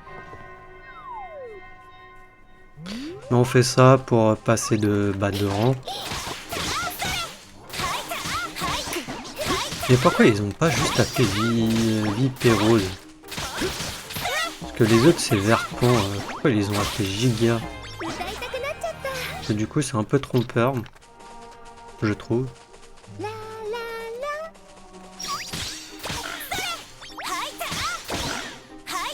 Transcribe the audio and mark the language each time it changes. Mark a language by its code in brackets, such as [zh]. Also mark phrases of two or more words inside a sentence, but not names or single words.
[fr] Mais on fait ça pour passer de rang. Mais pourquoi ils ont pas juste appelé Vipérose? Parce que les autres c'est Verpon, pourquoi ils les ont appelés Giga? [ja] 歌いたくなっちゃった [fr] Parce que du coup c'est un peu trompeur, je trouve. ラララはいたはい